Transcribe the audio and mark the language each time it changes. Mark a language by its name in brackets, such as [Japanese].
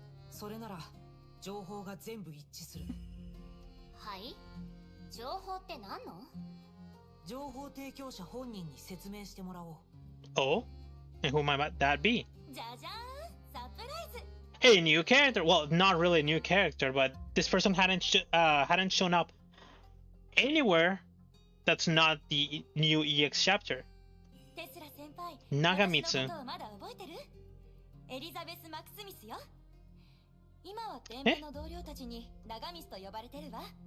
[Japanese] それなら情報が全部一致する。はい？情報って何の？情報提供者本人に説明してもらおう。 [English] Oh? And who might that be? [Japanese] じゃじゃーん、サプライズ。 [English] Hey, new character. Well, not really a new character, but this person hadn't shown up anywhere that's not the new EX chapter. [Japanese] テスラ先輩、 Nagamitsu. 私のことをまだ覚えてる？エリザベス・マクスミスよ。今は天命の同僚たちに長ミスと呼ばれてるわ。